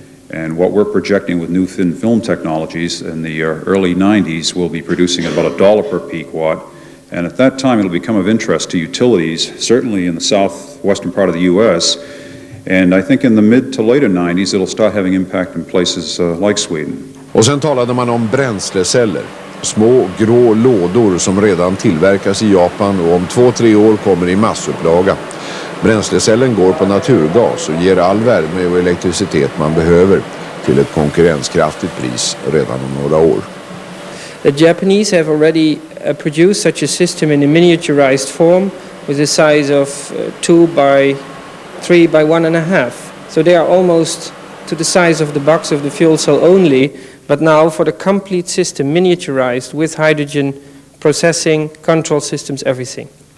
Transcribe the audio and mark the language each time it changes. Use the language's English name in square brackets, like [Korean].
[English] And what we're projecting with new thin film technologies in the early 90s will be producing at about $1 per peak watt. And at that time, it'll become of interest to utilities, certainly in the southwestern part of the U.S. And I think in the mid to later 90s, it'll start having impact in places like Sweden. [Swedish] Och sen talade man om bränsleceller. Små grå lådor som redan tillverkas i Japan och om 2-3 år kommer i massupplaga. Bränslecellen går på naturgas och ger all värme och elektricitet man behöver till ett konkurrenskraftigt pris redan om några år. [English] The Japanese have already produced such a system in a miniaturized form with a size of 2 by 3 by 1.5. So they are almost to the size of the box of the fuel cell only, but now for the complete system, miniaturized with hydrogen processing, control systems, everything.